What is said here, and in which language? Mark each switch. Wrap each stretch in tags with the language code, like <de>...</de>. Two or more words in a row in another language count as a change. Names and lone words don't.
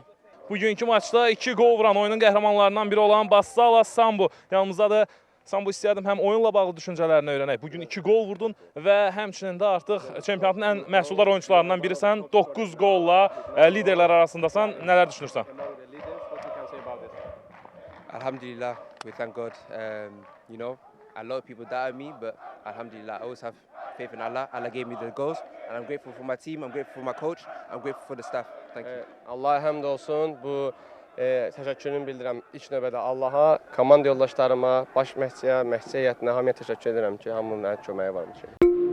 <az>Bugünkü maçda 2 gol vuran oyunun qəhrəmanlarından biri olan Bassala Sambu. Yanımızda da Sambu istəyərdim həm oyunla bağlı düşüncələrini öyrənək. Bugün 2 gol vurdun və həmçinin də artıq çempionatın ən məhsuldar oyuncularından birisən. 9 golla liderlər arasındasan. Nələr düşünürsən?</az> <en>Alhamdulillah, we thank God. You know, a lot of people doubted me, but Alhamdulillah, I always have faith in Allah. Allah gave me the goals, and I'm grateful for my team. I'm grateful for my coach. I'm grateful for the staff. Thank you.</en> <az>Allah'a həmd olsun. Bu təşəkkürümü bildirəm ilk növbədə Allaha, komanda yoldaşlarıma, baş məşqçiyə, məşqçi heyətinə hamıya təşəkkür edirəm ki, hamının mənə köməyi varmış.</az>